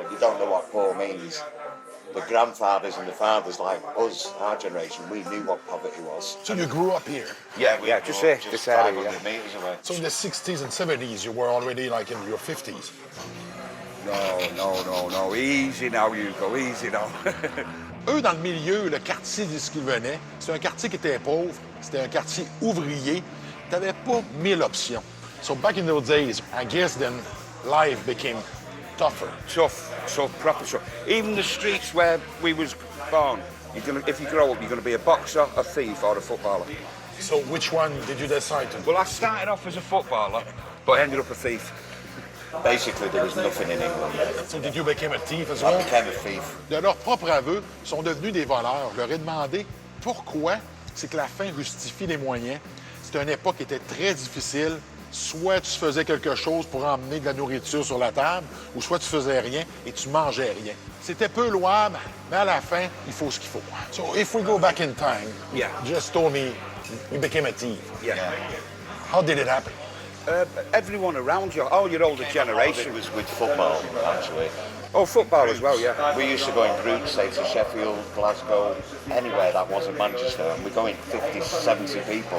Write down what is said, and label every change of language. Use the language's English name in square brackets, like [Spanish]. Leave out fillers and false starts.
[English] But you don't know what poor means. The grandfathers and the fathers like us, our generation, we knew what poverty was. So you grew up here? Yeah, just here, this area, 500 metres away. So in the 60s and 70s, you were already like in your 50s? No. Easy now, Hugo, easy now. [French] Eux, dans le milieu, le quartier d'où ils venaient, c'était un quartier qui était pauvre, c'était un quartier ouvrier. Tu n'avais pas 1000 options. [English] So back in those days, I guess then life became tougher. Tough, proper tough. Even the streets where we was born, if you grow up, you're going to be a boxer, a thief, or a footballer. So which one did you decide to? Well, I started off as a footballer, but I ended up a thief. Basically, there was nothing in England. So did you become a thief as well? I became a thief. [French] De leur propre aveu, sont devenus des voleurs. Je leur ai demandé pourquoi. C'est que la fin justifie les moyens. C'était une époque qui était très difficile. Soit tu faisais quelque chose pour emmener de la nourriture sur la table, ou soit tu faisais rien et tu mangeais rien. C'était peu louable, mais à la fin, il faut ce qu'il faut. [English] So if we go back in time, yeah. You just told me you became a thief. Yeah. How did it happen? Everyone around you, all your older generation. It was with football, actually. Oh, football as well, yeah. We used to go in groups, say, to Sheffield, Glasgow, anywhere that wasn't Manchester, and we're going 50, 70 people.